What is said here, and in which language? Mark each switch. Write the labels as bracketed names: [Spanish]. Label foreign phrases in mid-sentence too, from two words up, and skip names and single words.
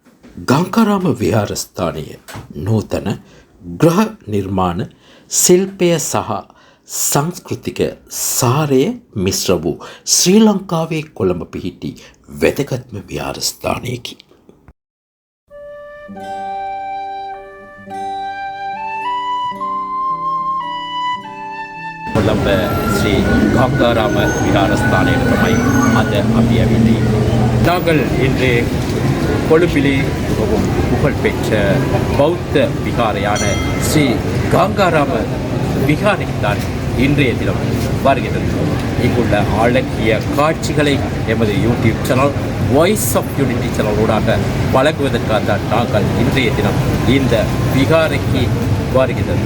[Sinhala] ගංකාරාම විහාරස්ථානය නූතන ගෘහ නිර්මාණ ශිල්පය සහ සංස්කෘතික සාරය මිශ්‍ර වූ ශ්‍රී ලංකාවේ කොළඹ පිහිටි වැදගත්ම විහාරස්ථානයකි. කොළඹ ශ්‍රී ගංකාරාම විහාරස්ථානයට තමයි අද අපි ඇවිල්ලා. [Tamil] நாங்கள் இன்று கொழும்பிலே மிகவும் புகழ்பெற்ற பௌத்த விகாரையான ஸ்ரீ கங்காராம விகாரைக்குத்தான் இன்றைய தினம் வருகிறது. இங்குள்ள அழகிய காட்சிகளை எமது [English] YouTube channel [Tamil] வாய்ஸ் ஆஃப் யூனிட்டி சேனலோடாக வழங்குவதற்காக தான் நாங்கள் இன்றைய தினம் இந்த விகாரைக்கு வருகிறது.